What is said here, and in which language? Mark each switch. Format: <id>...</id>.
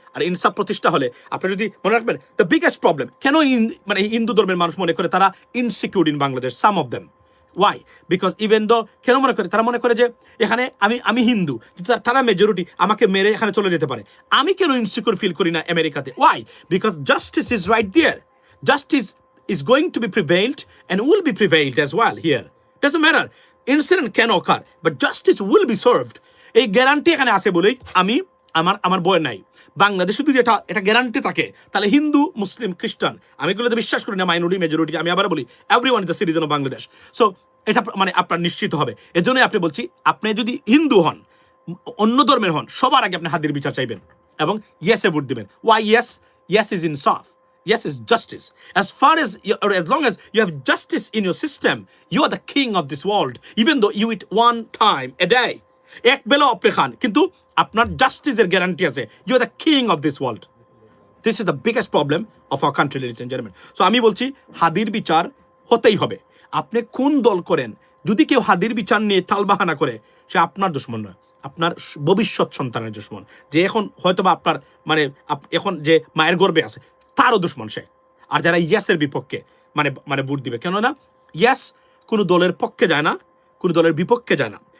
<bn>আর ইনসাফ প্রতিষ্ঠা হলে আপনি যদি মনে রাখবেন,</bn> <en>the biggest problem</en> <bn>কেন মানে হিন্দু ধর্মের মানুষ মনে করে তারা</bn> <en>Insecure in Bangladesh, some of them. Why? Because even though</en> <bn>কেন মনে করে, তারা মনে করে যে এখানে আমি হিন্দু, কিন্তু তারা মেজরিটি, আমাকে মেরে এখানে চলে যেতে পারে। আমি কেন ইনসিকিউর ফিল করি না আমেরিকাতে?</bn> <en>Why? Because justice is right there. Justice is going to be prevailed and will be prevailed as well here. Doesn't matter. Incident can occur, but justice will be served.</en> <bn>এই guarantee এখানে আছে বলেই আমার বই নাই। বাংলাদেশে যদি এটা গ্যারান্টি থাকে, তাহলে হিন্দু, মুসলিম, খ্রিস্টান, আমি এগুলোতে বিশ্বাস করি না মাইনরিটি মেজরিটি। আমি আবার বলি,</bn> <en>Everyone is the citizen of Bangladesh.</en> <bn>So এটা মানে আপনার নিশ্চিত হবে। এর জন্যই আপনি বলছি, আপনি যদি হিন্দু হন, অন্য ধর্মের হন, সবার আগে আপনি হাদির বিচার চাইবেন এবং ইয়েসে ভোট দিবেন।</bn> <en>Why? Yes is ইনসাফ. Yes, it's justice. As long as you have justice in your system, you are the king of this world. Even though you eat one time a day,</en> <bn>এক বেলা আপনি খান, কিন্তু আপনার জাস্টিসের guarantee আছে।</bn> <en>You are the king of this world. This is the biggest problem of our country, ladies and gentlemen.</en> <bn>So আমি বলছি, হাদির বিচার হতেই হবে। আপনি কোন দল করেন, যদি কেউ হাদির বিচার নিয়ে টালবাহানা করে, সে আপনার দুশমন নয়, আপনার ভবিষ্যৎ সন্তানের দুশমন। যে এখন হয়তোবা আপনার মানে এখন যে মায়ের গর্বে আছে, তারও দুশ্মন সে। আর যারা ইয়াসের বিপক্ষে মানে ভোট দিবে, কেননা ইয়াস কোনো দলের পক্ষে যায় না, কোনো দলের বিপক্ষে যায় না।</bn>